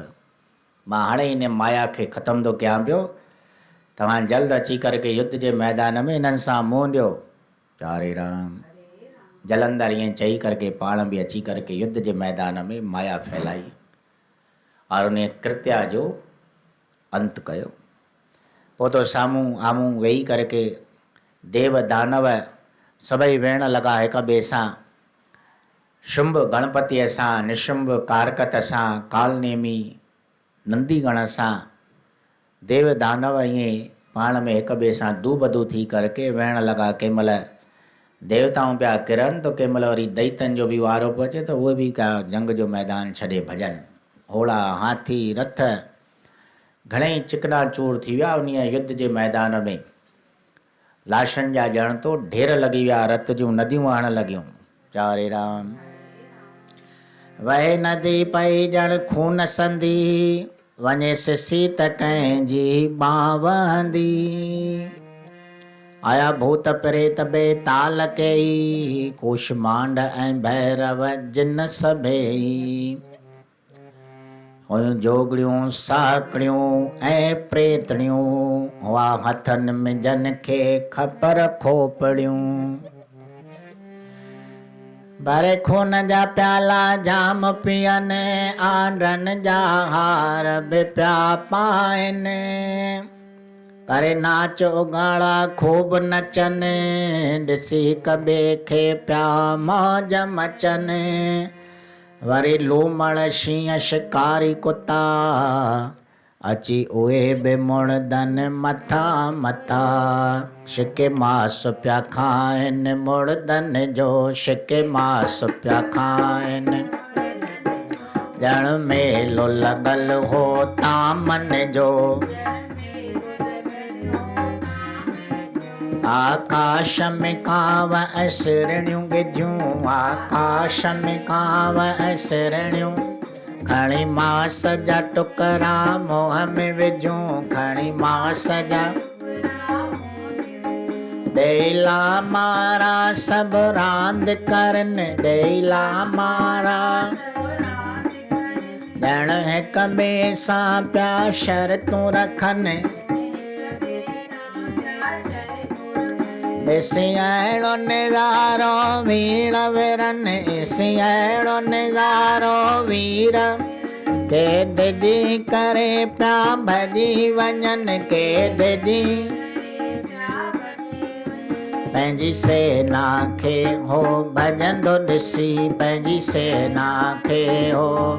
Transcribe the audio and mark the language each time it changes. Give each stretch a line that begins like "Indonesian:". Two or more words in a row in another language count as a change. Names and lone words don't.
Sindhi: मां हाणे हिन माया खे ख़तमु थो कयां पियो, तव्हां जल्द अची करके युद्ध जे मैदान में हिननि सां मुंहुं ॾियो। चारे राम। जलंधर ईअं चई करके पाण बि अची करके युद्ध जे मैदान में माया फैलाई और उन कृत्या जो अंत कयो। पोइ तो साम्हूं आम्हूं वेही करके देव दानव सभई वेहण लॻा हिक ॿिए सां, शुंभ गणपतिअ सां, निशुंभ कारकत सां, कालनेमी नंदीगण सां, देव दानव ईअं पाण में हिक ॿिए सां दू बदू थी करके वेहण लॻा। कंहिं महिल देवताऊं पिया किरनि तो कंहिं महिल वरी दैतन जो बि वारो पियो अचे त उहे बि का जंग जो मैदान छॾे भॼनि। घोड़ा हाथी रथ घणेई चिकना चूर थी विया उन युद्ध जे मैदान में। लाशनि जा ॼण तो ढेर लॻी विया, रत जूं नदियूं वहण लॻियूं। चारे राम। वहे नदी पई ॼण खून संदी, वञे सिसी त कंहिंजी बांह वहंदी। आया भूत प्रेत बेताल कई, कुष्मांड ऐं भैरव जिन सभेई। हुयूं जोगड़ियूं साकड़ियूं ऐं प्रेतड़ियूं, हुआ हथनि में जन खे खपर खोपड़ियूं। भरे खून जा प्याला जाम पियनि, आंडनि जा हार बि पिया पाइनि। करे नाच उगाड़ा खूब नचनि, ॾिसी हिक ॿिए खे पिया मौज मचनि। वरी लूमड़ शींहं शिकारी कुता, अची उहे बि मुड़दनि मथां मथां। शिके मास पिया खाइनि मुड़दनि जो, शिके मास पिया खाइनि। जण मेलो लगल हो तामन जो। आकाश में कांव असरणियूं गिजूं, आकाश में कांव असरणियूं। खणी मास जा टुकरा मोह में विझूं, खणी मास जा डेला मारा सब रांद करन, डेला मारा ॼण हिक ॿिए सां पिया शर्तूं रखनि। ॾिसी अहिड़ो नज़ारो वीर विरन, ॾिसी अहिड़ो नज़ारो वीर के डिॼी करे पिया भॼी वञनि, के डिॼी पंहिंजी सेना खे हो भॼंदो ॾिसी, पंहिंजी सेना खे हो।